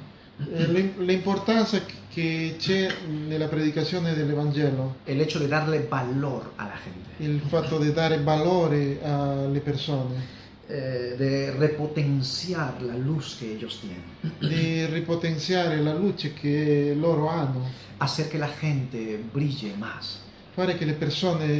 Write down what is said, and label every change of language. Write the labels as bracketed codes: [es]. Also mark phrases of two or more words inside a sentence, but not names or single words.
[it] l'importanza che c'è nella predicazione dell'Evangelo, [es] el hecho de darle valor a la gente, [it] il fatto di dare valore alle persone, [es] de repotenciar la luz que ellos tienen, [it] di ripotenziare la luce che loro hanno, [es] hacer que la gente brille más. [it] fare che le persone